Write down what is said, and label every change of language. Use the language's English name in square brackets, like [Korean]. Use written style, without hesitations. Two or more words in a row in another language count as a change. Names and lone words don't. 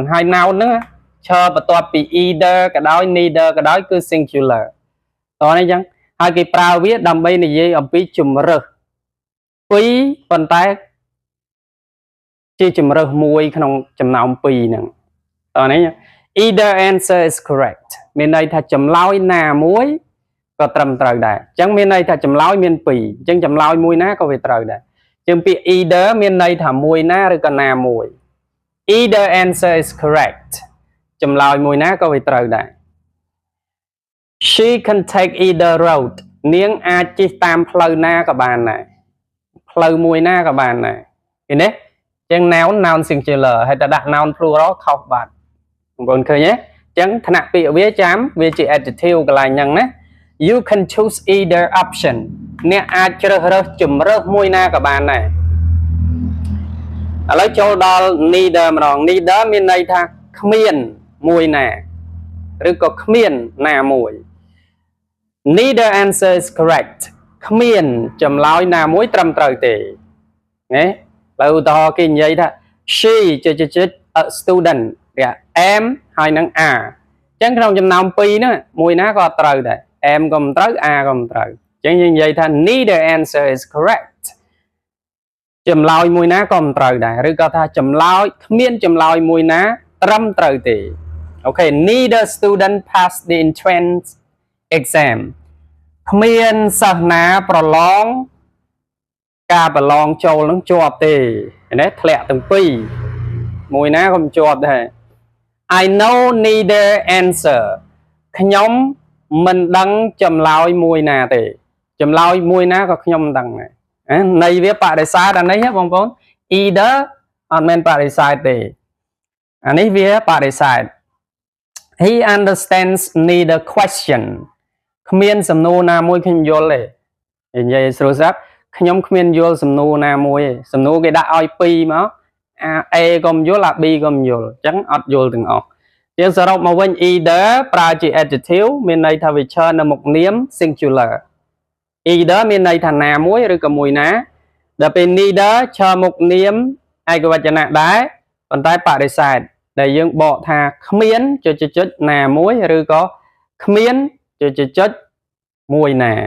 [Khmer] ហើយ noun ហ្នឹងឈរបន្ទាប់ពី either ក៏ដោយ neither ក៏ដោយគឺ singular តោះនេះចឹងហើយគេប្រើវាដើម្បីនិយាយអំ ពីជំរើសពីរប៉ុន្តែជាជំរើសមួយក្នុងចំណោមពីរហ្នឹងតោះនេះ [English] either answer is correct [Khmer] មានន័យថាចម្លើយណាមួយក៏ត្រឹមត្រូវដែរអញ្ចឹងមានន័យថាចម្លើយមានពីរអញ្ចឹងចម្លើយមួយណាក៏វាត្រូវដែរជាងពាក្យ either មានន័យថាមួយណាឬក៏ណាមួយ [English] either answer is correct [Khmer] ចម្លើយមួយណាក៏វាត្រូវដែរ [English] she can take either road [Khmer] នាងអាចជិះតាមផ្លូវណាក៏បានដែរផ្លូវមួយណាក៏បាន ដែរឃើញទេអញ្ចឹង [English] noun singular [Khmer] ហើយតែដាក់ [English] noun plural [Khmer] ខុសបាត់បងប្អូនឃើញទេអញ្ចឹងថ្នាក់ពាក្យវាចាំវាជា adjective កន្លែងហ្នឹងណា [English] you can choose either option [Khmer] អ្នកអាចជ្រើសរើសជំរើសមួយណាក៏បានដែរឥឡូវចូលដល់ neither ម្ដង neither មានន័យថាគ្មានមួយណាឬក៏គ្មានណាមួយ [English] neither answer is correct [Khmer] គ្មានចម្លើយណាមួយត្រឹមត្រូវទេណាឥឡូវឧទាហរណ៍គេនិយាយថា [English] she a student am [Khmer] ហើយនឹង are អញ្ចឹងក្នុងចំណោមពីរហ្នឹងមួយណាក៏ត្រូវដែរ am ក៏មិនត្រូវ are ក៏មិនត្រូវអញ្ចឹងយើងនិយាយថា [English] neither answer is correct [Khmer] ចម្លើយមួយណាក៏មិនត្រូវដែរឬក៏ថាចម្លើ យគ្មានចម្លើយមួយណាត្រឹមត្រូវទេអូខេ [English] neither student passed the entrance exam [Khmer] គ្មានសិស្សណាប្រឡងការប្រឡងចូលនឹងជាប់ទេណាធ្លាក់ទាំងពីរមួយណាក៏មិនជាប់ដែរ [English] I know neither answer [Khmer] ខ្ញុំមិនដឹងចម្លើយមួយណាទេចម្លើយមួយណាក៏ខ្ញុំមិនដឹងដែរន័យវាបដិសេធអានេះបងប្អូន either អត់មែនបដិសេធ ទេអានេះវាបដិសេធ [English] he understands neither question [Khmer] គ្មានសំណួរណាមួយខ្ញុំយល់ទេនិយាយស្រួលស្រាប់ខ្ញុំគ្មាន យល់សំណួរណាមួយទេសំណួរគេដាក់ឲ្យពីរមកA ក៏មិនយល់ B ក៏មិនយល់អញ្ចឹងអត់យល់ទាំងអស់ជាងសរុបមកវិញ either ប្រើជា adjective មានន័យថាវាឈរនៅមុខនាម singular either មានន័យថាណាមួយឬក៏មួយណាដល់ពេល neither ឈរមុខនាមឯកវចនៈដែរប៉ុន្តែបដិសេធដែលយើងបកថាគ្មានចុចណាមួយឬក៏គ្មានចុចមួយណា